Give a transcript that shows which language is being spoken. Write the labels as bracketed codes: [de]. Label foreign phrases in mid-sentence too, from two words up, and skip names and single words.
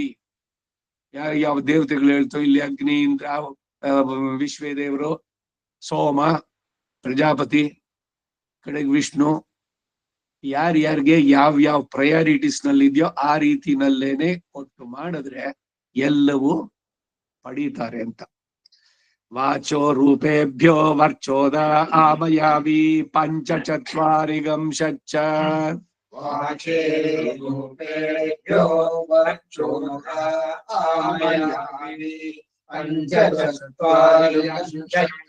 [kn] ಯಾವ ದೇವತೆಗಳು ಹೇಳ್ತೋ ಇಲ್ಲಿ ಅಗ್ನಿ, ಇಂದ್ರ, ವಿಶ್ವೇದೇವರು, ಸೋಮ, ಪ್ರಜಾಪತಿ, ಕಡೆಗೆ ವಿಷ್ಣು, ಯಾರ್ಯಾರಿಗೆ ಯಾವ ಪ್ರಯಾರಿಟೀಸ್ ನಲ್ಲಿ ಇದೆಯೋ ಆ ರೀತಿನಲ್ಲೇನೆ ಕೊಟ್ಟು ಮಾಡಿದ್ರೆ ಎಲ್ಲವೂ ಪಡೀತಾರೆ ಅಂತ. [sa] ವಾಚೋ ರೂಪೇಭ್ಯೋ ವರ್ಚೋದ ಆಮಯಾವಿ ಪಂಚಚತ್ವಾರಿಗಂ ಷಚ್ಚ ವಾಚೇ ರೂಪೇಭ್ಯೋ ವರ್ಚೋದ ಆಮಯಾವಿ ಪಂಚಚತ್ವಾರಿಗಂ ಷಚ್ಚ.